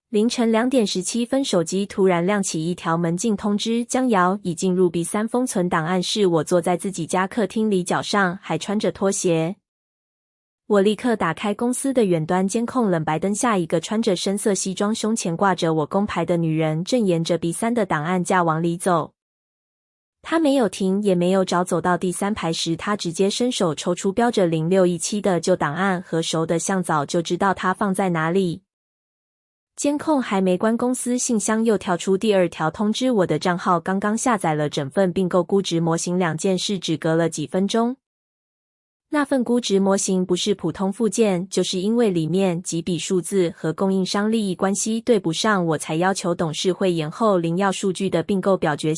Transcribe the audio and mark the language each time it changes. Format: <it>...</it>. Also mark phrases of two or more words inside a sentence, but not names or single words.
<zh>凌晨2點17分，手機突然亮起一條門禁通知，江瑤已進入 B3 封存檔案室。我坐在自己家客廳裡，腳上還穿着拖鞋。我立刻打開公司的遠端監控，冷白燈下，一個穿着深色西裝、胸前掛着我工牌的女人正沿着 B3 的檔案架往裡走。她沒有停，也沒有找，走到第3排時，她直接伸手抽出標着0617的舊檔案，和熟的像，早就知道它放在哪裡。監控還沒關，公司信箱又跳出第2條通知，我的賬號剛剛下載了整份併購估值模型，2件事只隔了幾分鐘。那份估值模型不是普通附件，就是因為裡面幾筆數字和供應商利益關係對不上，我才要求董事會延後領要數據的併購表決。</zh>